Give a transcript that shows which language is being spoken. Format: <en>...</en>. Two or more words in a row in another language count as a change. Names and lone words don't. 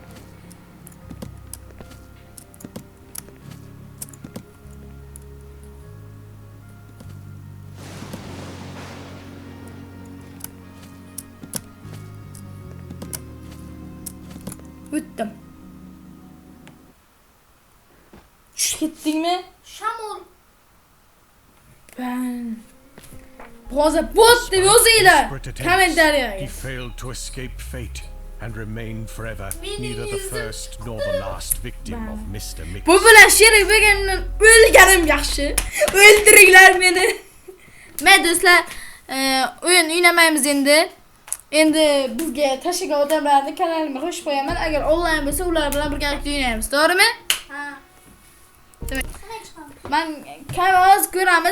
<uz>O'tdim. Tushib ketdingmi? Shamol. Ben hozir bot deb yozinglar kommentariyaga.</uz> <en>He failed to escape fate and remained forever neither the first nor the last victim of Mr. Mix.</en> <uz>Bu bilan sherik bo'lganimdan o'lganim yaxshi. O'ldiringlar meni. Men do'stlar, o'yin o'ynamaymiz endi. Endi bizga tashlagan odamlarni kanalimga qo'shib qo'yaman. Agar onlayn bo'lsa, ular bilan birgalikda o'ynaymiz, to'g'rimi? Ha. Demak, men kanalimiz ko'ramiz.</uz>